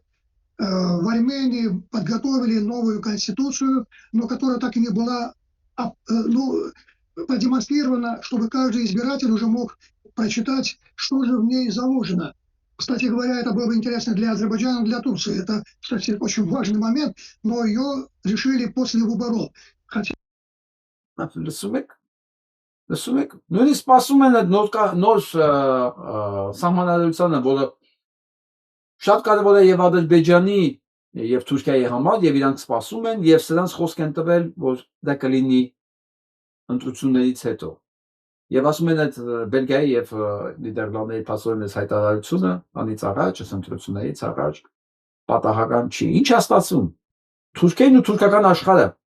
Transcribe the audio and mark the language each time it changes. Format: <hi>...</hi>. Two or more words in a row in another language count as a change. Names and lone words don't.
<ru>В Армении подготовили новую конституцию, но которая так и не была продемонстрирована, чтобы каждый избиратель уже мог прочитать, что же в ней заложено. Кстати говоря, это было бы интересно для Азербайджана, для Турции. Это, кстати, очень важный момент, но ее решили после выборов. Хотя...</ru> <hy>Լսում եք, նույնիսկ սպասում են այդ նոր սահմանադրությանը, որը շատ կարևոր է եւ Ադրբեջանի եւ Թուրքիայի համար, եւ իրանք սպասում են եւ սրանց խոսք են տվել, որ դա կլինի ընտրություններից հետո։ Եվ ասում են այդ Բելգիայի եւ Նիդերլանդների փաստորեն հայտարարությունը անից առաջ, ընտրություններից առաջ պատահական չի։ Ինչ է ստացվում։ Թուրքիան ու թուրքական աշխարհը</hy>